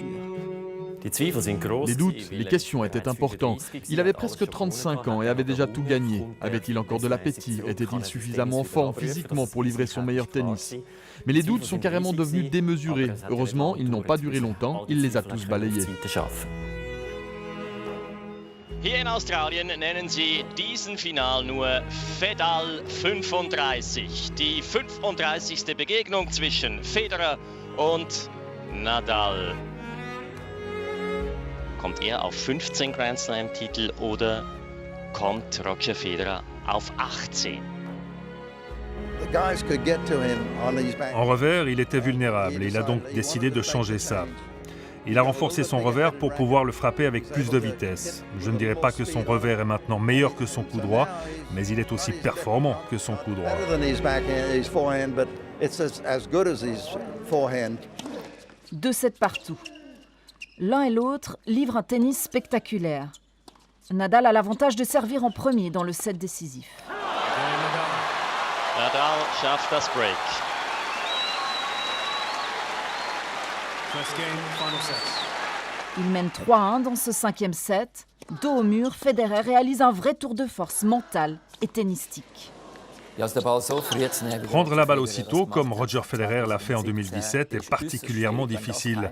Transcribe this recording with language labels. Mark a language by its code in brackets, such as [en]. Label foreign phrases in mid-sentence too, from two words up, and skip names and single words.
[fr] Les doutes, les questions étaient importants. Il avait presque 35 ans et avait déjà tout gagné. Avait-il encore de l'appétit? Était-il suffisamment en forme physiquement pour livrer son meilleur tennis? Mais les doutes sont carrément devenus démesurés. Heureusement, ils n'ont pas duré longtemps, il les a tous balayés. [de] Hier in Australien nennen sie diesen Final nur Fedal 35. Die 35. Begegnung zwischen Federer und Nadal. Kommt er auf 15 Grand Slam-Titel oder kommt Roger Federer auf 18? [fr] En revers, il était vulnérable et il a donc décidé de changer ça. Il a renforcé son revers pour pouvoir le frapper avec plus de vitesse. Je ne dirais pas que son revers est maintenant meilleur que son coup droit, mais il est aussi performant que son coup droit. 2-7 partout. L'un et l'autre livrent un tennis spectaculaire. Nadal a l'avantage de servir en premier dans le set décisif. [de] Nadal schafft das Break. [fr] Il mène 3-1 dans ce 5e set. Dos au mur, Federer réalise un vrai tour de force mental et tennistique. Prendre la balle aussitôt, comme Roger Federer l'a fait en 2017, est particulièrement difficile.